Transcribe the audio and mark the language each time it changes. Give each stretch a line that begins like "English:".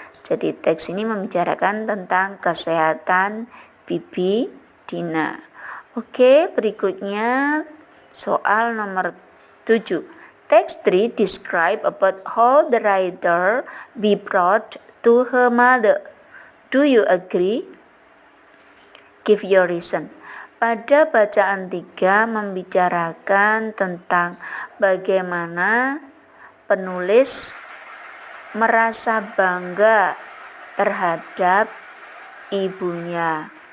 Indonesian: Jadi teks ini membicarakan tentang kesehatan Bibi Dina. Oke, berikutnya soal nomor 7.
English: Text 3 describe about how the writer be proud to her mother. Do you agree? Give your reason.
Indonesian: Pada bacaan 3 membicarakan tentang bagaimana penulis merasa bangga terhadap ibunya.